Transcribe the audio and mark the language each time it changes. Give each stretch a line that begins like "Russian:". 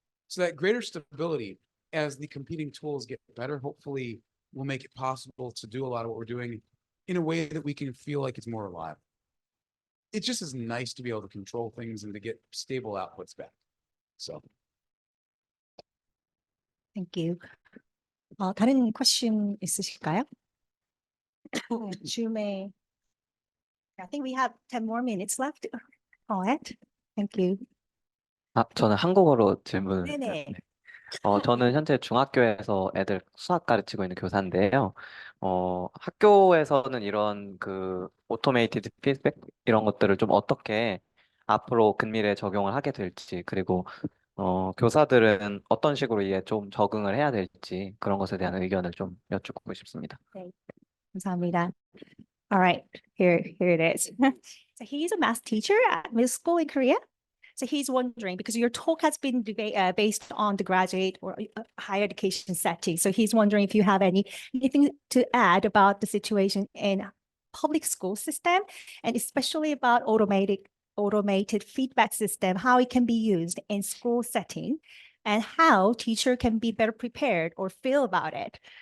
English: So that greater stability as the competing tools get better, hopefully will make it possible to do a lot of what we're doing in a way that we can feel like it's more reliable. It just is nice to be able to control things and to get stable outputs back. So. Thank you.
Korean: 다른 question 있으실까요? 줌에
English: I think we have 10 more minutes left. Go ahead. Thank you.
Korean: 저는 한국어로 질문을. 네네. 네. 저는 현재 중학교에서 애들 수학 가르치고 있는 교사인데요. 학교에서는 이런 오토메이티드 피드백 이런 것들을 좀 어떻게 앞으로 근미래에 적용을 하게 될지, 그리고 교사들은 어떤 식으로 이에 좀 적응을 해야 될지 그런 것에 대한 의견을 좀 여쭙고 싶습니다. 감사합니다.
English: All right, here it is. So he's a math teacher at middle school in Korea. So he's wondering, because your talk has been based on the graduate or higher education setting. So he's wondering if you have anything to add about the situation in public school system, and especially about automated feedback system, how it can be used in school setting, and how teacher can be better prepared or feel about it.